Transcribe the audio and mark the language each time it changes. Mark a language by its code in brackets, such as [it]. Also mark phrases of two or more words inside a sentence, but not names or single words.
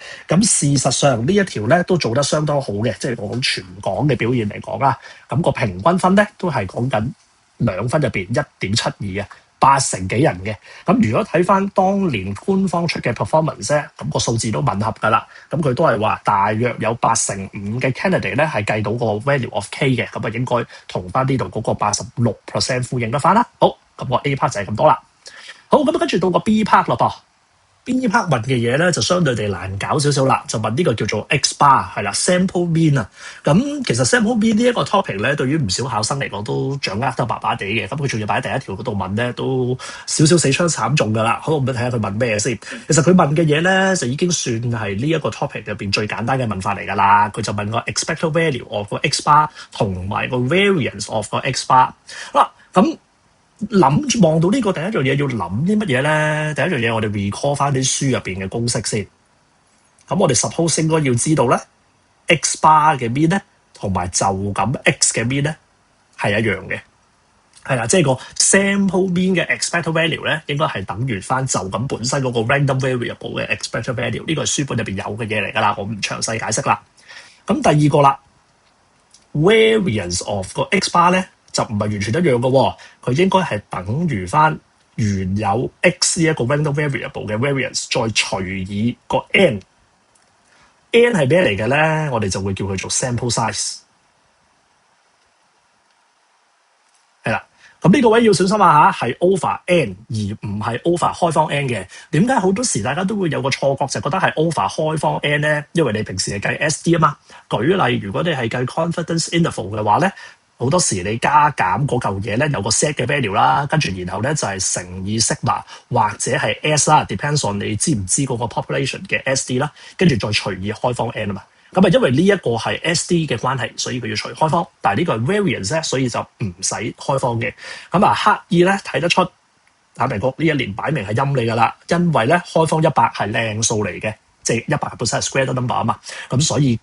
[yue] 咁事實上呢一條咧都做得相當好嘅，即係我講全港嘅表現嚟講啦，咁個平均分咧都係講緊2分入邊1.72嘅，80幾人嘅。咁如果睇翻當年官方出嘅 performance 咧，咁個數字都吻合㗎啦。咁佢都係話大約有85%嘅 candidate 咧係計到個 [en] value of K [yue] 嘅，咁啊應該同翻呢度嗰個86% 呼應得翻啦。好，咁個 [en] A part [yue] 就係咁多啦。好，咁跟住到個 [en] B part [yue] 咯噃。 [en] B part [yue] 問嘅嘢咧就相對地難搞少少啦，就問呢個叫做 [en] X bar [yue] 係啦 [en] sample mean [yue] 啊。咁其實 [en] sample mean [yue] 呢一個 topic 咧，對於唔少考生嚟講都掌握得麻麻地嘅。咁佢仲要擺喺第一條嗰度問咧，都少少死槍慘重㗎啦。好，我哋睇下佢問咩先。其實佢問嘅嘢咧就已經算係呢一個 topic 入邊最簡單嘅問法嚟㗎啦。佢就問個 [en] expected value of [yue] 個 [en] X bar [yue] 同埋個 [en] variance of [yue] 個 [en] X bar。 [yue] 好啦，咁望到呢個第一樣嘢要諗啲乜嘢咧？第一樣嘢我哋 recall 翻啲書入邊嘅公式先。咁我哋 suppose 應該要知道咧 ， [en] X bar [yue] 嘅 mean 咧，同埋就咁 X 嘅 mean 咧係一樣嘅，係啦，即係個 [en] sample mean [yue] 嘅 [en] expected value [yue] 咧，應該係等於翻就咁本身嗰個 [en] random variable [yue] 嘅 [en] expected value。 [yue] 呢個係書本入邊有嘅嘢嚟㗎啦，我唔詳細解釋啦。咁第二個啦 ， [en] variance of [yue] 個 [en] X bar [yue] 咧。就唔係完全一樣嘅喎，佢應該係等於翻原有 x 呢一個 [en] random variable [yue] 嘅 variance，再除以個 n。n 係咩嚟嘅咧？我哋就會叫佢做 [en] sample size。 [yue] 係啦，咁呢個位要小心啊嚇，係 [en] over n [yue] 而唔係 over 開方 n 嘅。點解好多時大家都會有個錯覺，就覺得係 over 開方 n 咧？因為你平時係計 SD 啊嘛。舉例，如果你係計 [en] confidence interval [yue] 嘅話咧。好多時你加減嗰嚿嘢咧有個 set 嘅 value 啦，跟住然後咧就係乘以 sigma 或者係 s 啦 ， [en] depends on [yue] 你知唔知嗰個 population 嘅 SD 啦，跟住再除以開方 n 啊嘛。咁啊，因為呢一個係 SD 嘅關係，所以佢要除開方，但係呢個係 variance 咧，所以就唔使開方嘅。咁啊，刻意咧睇得出坦白講呢一年擺明係陰你㗎啦，因為咧開方100係靚數嚟嘅，即係100本身係 [en] square number [yue] 啊嘛，咁所以。